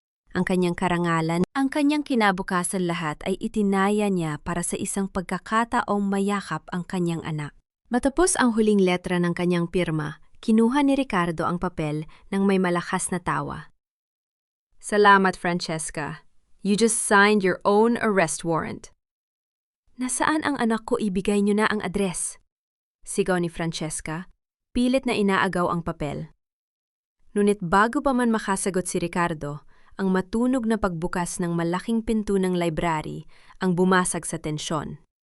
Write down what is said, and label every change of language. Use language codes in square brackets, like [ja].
[tl] Ang kanyang karangalan, ang kanyang kinabukasan lahat ay itinaya niya para sa isang pagkakataong mayakap ang kanyang anak. Matapos ang huling letra ng kanyang pirma, kinuha ni Ricardo ang papel nang may malakas na tawa. Salamat, Francesca. [en] You just signed your own arrest warrant. [tl] Nasaan ang anak ko? Ibigay niyo na ang address. Sigaw ni Francesca, pilit na inaagaw ang papel. Ngunit bago pa man makasagot si Ricardo, ang matunog na pagbukas ng malaking pinto ng library ang bumasag sa tensyon.